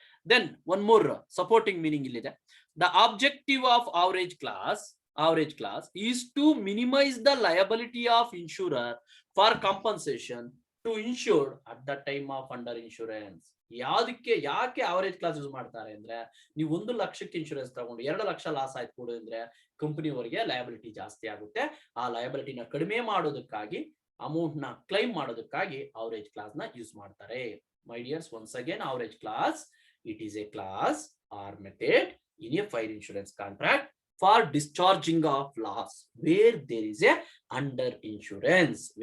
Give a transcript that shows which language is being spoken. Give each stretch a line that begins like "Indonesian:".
English: Then one more supporting meaning illide. The objective of average class is to minimize the liability of insurer for compensation to insured at the time of under insurance.
Kannada: ಯಾಕೆ average class use ಮಾಡ್ತಾರೆ ಅಂದ್ರೆ, ನೀವು 1 ಲಕ್ಷಕ್ಕೆ insurance ತಗೊಂಡು 2 lakh loss ಆಯ್ತು ಕೊಡು ಅಂದ್ರೆ ಕಂಪನಿಯವರಿಗೆ ಲಯಬಿಲಿಟಿ ಜಾಸ್ತಿ ಆಗುತ್ತೆ. ಆ ಲಯಬಿಲಿಟಿನ ಕಡಿಮೆ ಮಾಡೋದಕ್ಕಾಗಿ, ಅಮೌಂಟ್ ನ ಕ್ಲೈಮ್ ಮಾಡೋದಕ್ಕಾಗಿ ಅವರೇಜ್ ಕ್ಲಾಸ್ ನ ಯೂಸ್ ಮಾಡ್ತಾರೆ.
English: My dears, once again average clause, it is a clause or method in a fire insurance contract for discharging of loss where there is a under insurance.